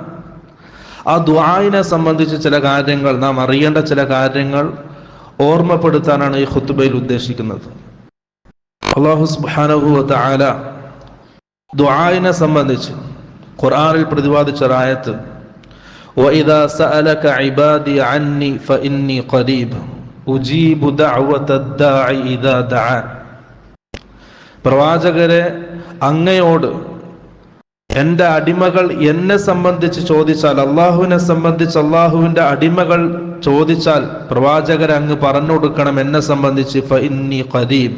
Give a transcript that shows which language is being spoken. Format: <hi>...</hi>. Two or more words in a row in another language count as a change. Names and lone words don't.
<ml>ആ ദുആഇനെ സംബന്ധിച്ച് ചില കാര്യങ്ങൾ, നാം അറിയേണ്ട ചില കാര്യങ്ങൾ ഓർമ്മപ്പെടുത്താനാണ് ഈ ഖുതുബയിൽ ഉദ്ദേശിക്കുന്നത്.</ml> <ar>الله سبحانه وتعالى</ar> <ml>ദുആഇനെ സംബന്ധിച്ച് ഖുർആനിൽ പ്രതിപാദിച്ച ആയത്ത്</ml> <ar>وَإِذَا سَأَلَكَ عِبَادِي عَنِّي فَإِنِّي قَرِيبٌ أُجِيبُ دَعْوَةَ الدَّاعِ إِذَا دَعَانِ.</ar> <ml>പ്രവാചകരെ, അങ്ങയോട് എൻ്റെ അടിമകൾ എന്നെ സംബന്ധിച്ച് ചോദിച്ചാൽ, അള്ളാഹുവിനെ സംബന്ധിച്ച് അള്ളാഹുവിൻ്റെ അടിമകൾ ചോദിച്ചാൽ പ്രവാചകരെ അങ്ങ് പറഞ്ഞു കൊടുക്കണം എന്നെ സംബന്ധിച്ച്</ml> <ar>فإني قريب.</ar>